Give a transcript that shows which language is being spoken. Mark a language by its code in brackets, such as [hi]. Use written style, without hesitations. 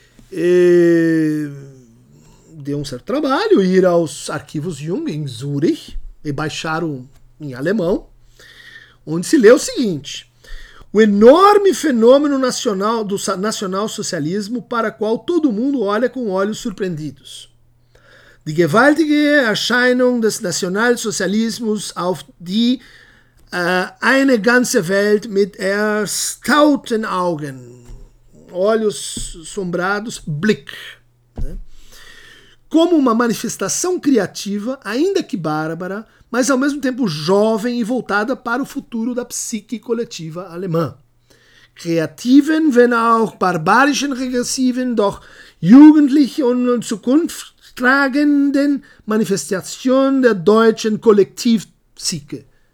[pt] E deu um certo trabalho ir aos arquivos Jung em Zurich, e baixaram em alemão, onde se lê o seguinte: o enorme fenômeno nacional do nacional-socialismo para qual todo mundo olha com olhos surpreendidos. [de] Die gewaltige Erscheinung des Nationalsozialismus auf die eine ganze Welt mit erstaunten Augen. [pt] Olhos sombrados, Blick. Né? Como uma manifestação criativa, ainda que bárbara, mas ao mesmo tempo jovem e voltada para o futuro da psique coletiva alemã. [de] Kreativen, wenn auch barbarischen, regressiven, doch jugendlichen und zukunftstragenden Manifestation der deutschen Kollektivpsyche.